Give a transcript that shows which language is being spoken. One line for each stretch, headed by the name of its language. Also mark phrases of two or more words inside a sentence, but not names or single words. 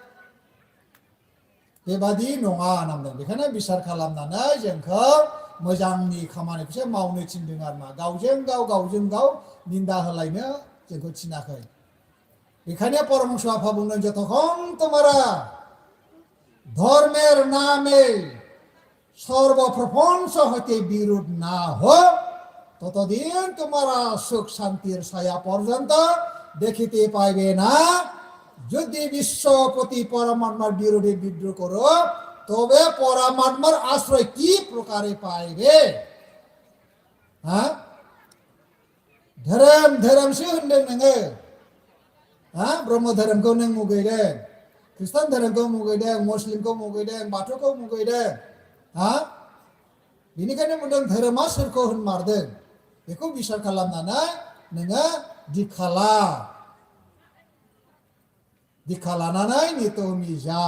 Bodo: बेबादि नङा नामदों बेखायनो बिसार खालामनानै जोंखौ मोजांनि खामानिखौसो मावनो थिनदों आरो मा गावजों गाव निन्दा होलायनो जोंखौ थिनाखै बेखायनो परमहंस आफा बुंदों
Bangla: যতক্ষণ তোমরা ধর্মের নামে সর্বপ্রপঞ্চ হতে বিরোধ না হোক, ততদিন তোমরা সুখ শান্তির ছায়া পর্যন্ত দেখিতে পাইবে না। যদি বিশ্বপতি পরমাত্মার বিরোধী বিদ্রোহ করো, তবে পরমাত্মার আশ্রয় কি প্রকারে পাইবে? হ্যাঁ,
Bodo: धोरोम धोरोमसो होनदों नोङो, ब्रह्म धोरोमखौ नों मुगैदों, ख्रिस्टान धोरोमखौ मुगैदों, मुस्लिमखौ मुगैदों, बाथौखौ मुगैदों, बेनिखायनो बुंदों धोरोमा सोरखौ होनमारदों बेखौ बिसार खालामनानै नोङो दीक्षा लानानै नितमी जा।